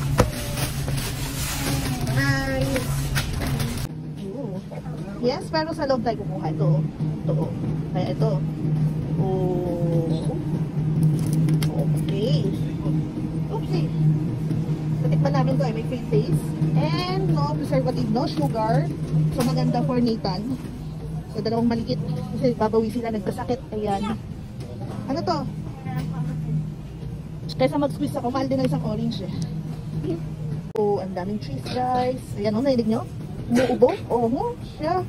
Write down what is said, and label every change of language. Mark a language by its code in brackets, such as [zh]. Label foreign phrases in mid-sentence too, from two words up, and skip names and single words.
[en] Nice. Ooh. [tl] Yes, pero sa loob tayo kukuha ito. Ito. Kaya ito. Oh. [en] Okay. Oopsie. [tl] Natikman namin ito may [en] fake taste. And no preservative, no sugar. [tl] So maganda for Nathan. So dalawang maliit. Kasi babawi sila nagkasakit. Ayan. Ano to? Kaysa mag-squeeze ako, mahal din na isang orange eh. So, ang daming cheese guys. Ayan o, nailig nyo? Umuubo? Oo, siya.